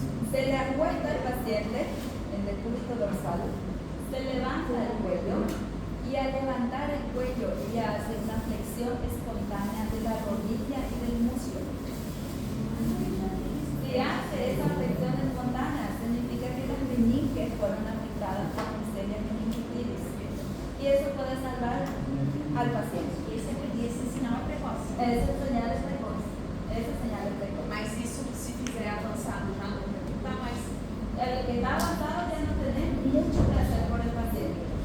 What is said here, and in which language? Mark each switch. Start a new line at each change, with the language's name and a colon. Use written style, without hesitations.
Spanish: Se le acuesta al paciente en el cúbito dorsal, se levanta el cuello y al levantar el cuello ella hace una flexión espontánea de la rodilla y del muslo. Si hace esa flexión espontánea, significa que las meninges fueron afectadas por micelia meningitis. Y eso puede salvar al paciente.
Portuguese: Esse sinal é precoce.
Spanish: Esa señal es precoz. Esa señal es precoz.
Portuguese: Mas isso, se fizer avançado, já não está mais.
Spanish: El que está avanzado ya no tiene mucho que hacer por el paciente.